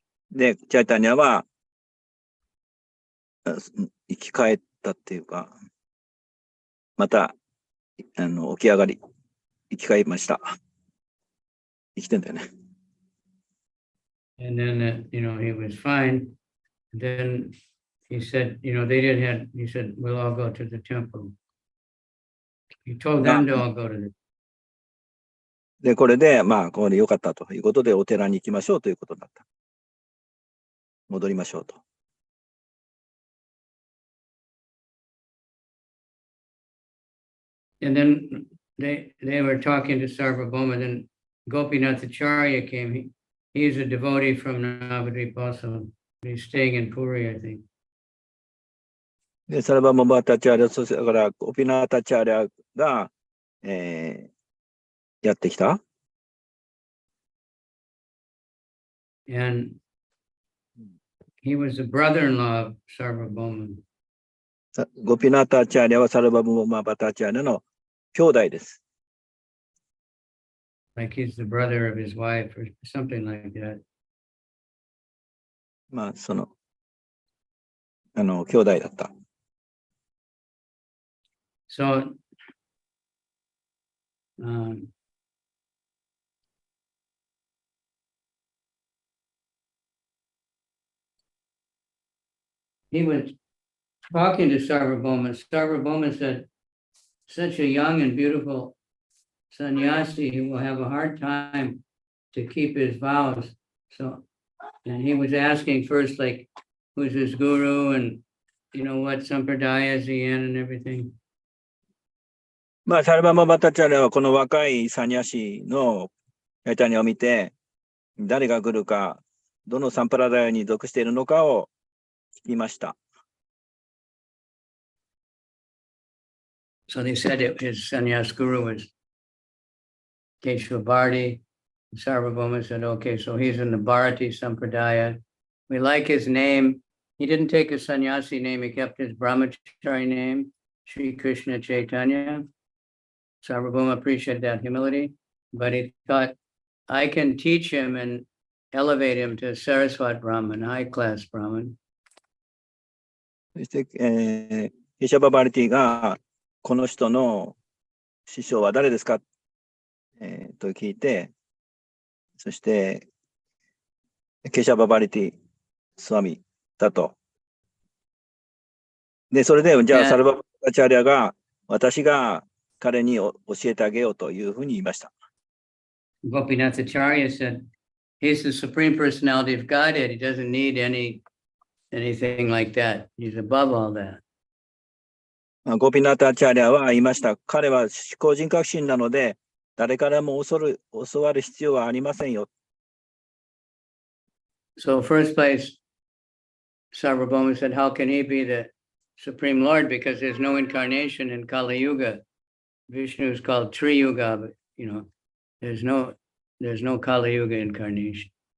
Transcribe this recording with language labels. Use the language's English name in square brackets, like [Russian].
[Japanese] で、チャイタニアは生き返ったっていうか、また起き上がり、生き返りました。生きてんだよね。 [English] And then, he was fine. Then he said, he said, we'll all go to the temple. He told them to all go to the, [Japanese] で、これで、まあ、これで良かったということで、お寺に行きましょうということだった。戻りましょうと。 [English] and then they were talking to Sarvabhauma, then Gopinath Acharya came. He's a devotee from Navadvip also. He's staying in Puri, I think. [Japanese] で、サルバモバタチャーリャ、そしてだから、オピナータチャーリャが、やってきた。 [English] And he was the brother-in-law of Sarvabhauma. [Japanese] ゴピナータチャーリャはサルバモバタチャーリャの兄弟です。 [English] Like he's the brother of his wife or something like that. [Japanese] まあ、兄弟だった。 [English] So, he was talking to Sarvabhauma. Sarvabhauma said, such a young and beautiful sannyasi, he will have a hard time to keep his vows. So, and he was asking first, like, who's his guru and, what sampradaya is he in and everything. [Japanese] まあ、サルバモバタチャーリャはこの若いサニャシのチャイタニャを見て、誰が来るか、どのサンプラダヤに属しているのかを聞きました。 [English] So they said his sannyas guru was Keshava Bharati. Sarvabhauma said, okay, so he's in the Bharati Sampradaya. We like his name. He didn't take a sannyasi name. He kept his brahmachari name, Sri Krishna Chaitanya. Sarvabhauma appreciated that humility, but he thought, I can teach him and elevate him to Saraswat Brahman, high-class Brahman. [Japanese] そして、ケシャバ・バリティが、この人の師匠は誰ですか、と聞いて、そして、ケシャバ・バリティ、スワミだと。で、それで、じゃあ、サルバ・バチャーリャが、私が彼に教えてあげようというふうに言いました。 [English] Gopinath Acharya said, he's the Supreme Personality of Godhead. He doesn't need anything like that. He's above all that. [Japanese] ゴピナタチャーリャは言いました。彼は思考人格心なので、誰からも教わる必要はありませんよ。 [English] So first place, Sarvabhauma said, how can he be the Supreme Lord? Because there's no incarnation in Kali Yuga. Vishnu is called Tri-Yuga, but there's no Kali Yuga incarnation.